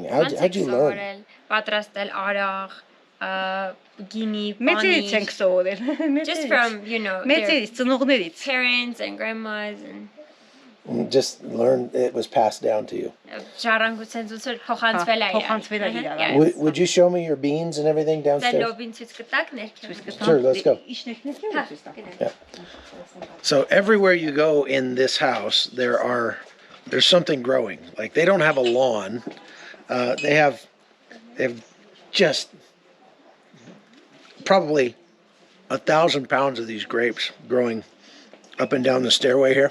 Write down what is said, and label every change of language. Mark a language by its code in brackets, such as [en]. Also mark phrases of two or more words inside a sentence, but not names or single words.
[en] How'd you learn? [hy] Պատրաստել արաղ, գինի, Մեծերից ենք սովորել։ [en] just from, [hy] մեծերից, ծնողներից. [en] parents and grandmas and Just learn, it was passed down to you. [hy] ժառանգության ցույց փոխանցվել է։ Փոխանցվել է իրար։ [en] Would you show me your beans and everything downstairs? [hy] Լոբին ցույց կտակ ներքև։ [en] Sure, let's go. Yeah. So everywhere you go in this house, there's something growing. Like they don't have a lawn. They have just probably 1,000 pounds of these grapes growing up and down the stairway here.